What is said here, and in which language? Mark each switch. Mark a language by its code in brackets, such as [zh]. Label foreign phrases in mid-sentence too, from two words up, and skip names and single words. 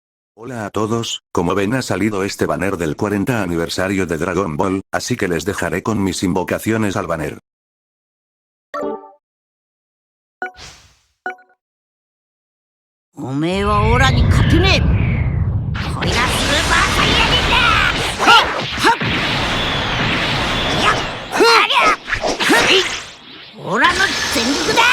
[es] Hola a todos, como ven ha salido este banner del 40 aniversario de Dragon Ball, así que les dejaré con mis invocaciones al banner. [ja] おめえはオラに勝てねえ。これがスーパーサイヤ人だ。はっはっいやありゃオラの全力だ。